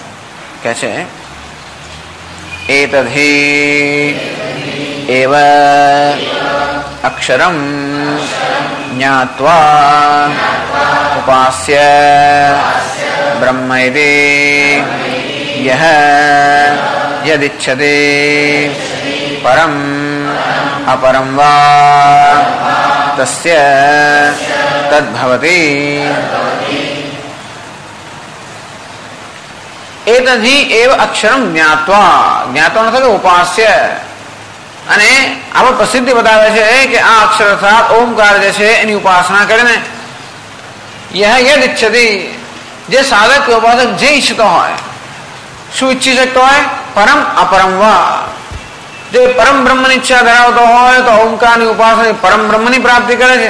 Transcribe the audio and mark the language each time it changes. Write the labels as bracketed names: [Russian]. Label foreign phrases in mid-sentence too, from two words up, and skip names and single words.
[Gujarati] કહે છે [Sanskrit] एतद्हि एव अक्षरम ज्ञात्वा उपास्य ब्रह्म इति यह यदिच्छति परम अपरम वा तस्य तद्भवति. एतद्धि एव अक्षरम ज्ञात्वा, ज्ञात्वा मतलब उपास्य. [Gujarati] અને આપણે પ્રસિદ્ધિ બતાવે છે કે આ અક્ષર અર્થાત ઓમકાર જે છે એની ઉપાસના કરીને [Sanskrit] यह यद इच्छति, [Gujarati] જે સાધક કે ઉપાસક જે ઈચ્છતો હોય, શું ઈચ્છી શકતો હોય, [Sanskrit] परम अपरम वा, [Gujarati] જે પરમ બ્રહ્મની ઈચ્છા ધરાવતો હોય તો ઓમકારની ઉપાસના પરમ બ્રહ્મની પ્રાપ્તિ કરે છે.